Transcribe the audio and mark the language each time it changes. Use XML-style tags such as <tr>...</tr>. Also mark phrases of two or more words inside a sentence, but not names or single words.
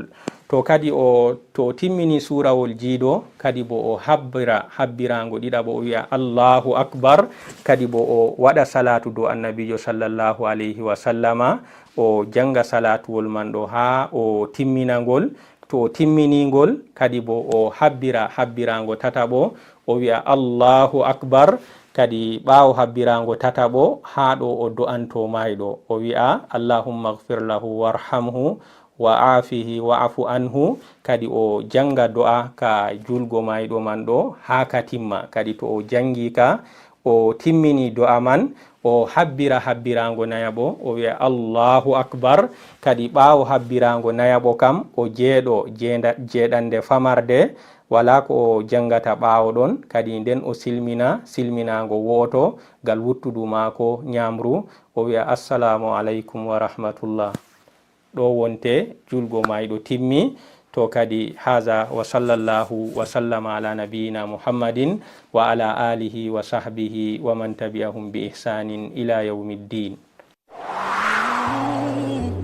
<ff>To kadi to timmini surawol jiido kadi bo o habbirango ɗiɗaɓo o wi'a</ff> <ar>الله أكبر,</ar> <ff>kadi bo o waɗa salatu do annabijo</ff> <ar>صلى الله عليه وسلم,</ar> <ff>o janga salatuwol man ɗo ha o timminangol. To o timminingol kadi bo o habbirango tataɓo o wi'a</ff> <ar>الله أكبر,</ar> <ff>kadi ɓawo habbirango tataɓo ha ɗo o do'anto mayɗo o wi'a</ff> <ar>اللهم اغفر له وارحمه وعافه واعف عنه,</ar> <ff>kadi o janga do'a ka julgo mayɗo man ɗo ha ka timma. Kadi to o jangi ka o timmini do'a man, o habbirango nayaɓo o wi'a</ff> <ar>الله أكبر,</ar> <ff>kadi ɓawo habbirango nayaɓo kam o jeeɗo jeeɗande famarde, wala ko o jangata ɓawo ɗon, kadi nden o silminago woto gal wuttudu mako nyamru, o wi'a</ff> <ar>السلام عليكم ورحمة الله.</ar> <ff>ɗo wonte julgo mayɗo timmi. To kadi</ff> <ar>هذا وصلى الله وسلم على نبينا محمد وعلى آله وصحبه ومن تبعهم بإحسان إلى يوم الدين.</ar>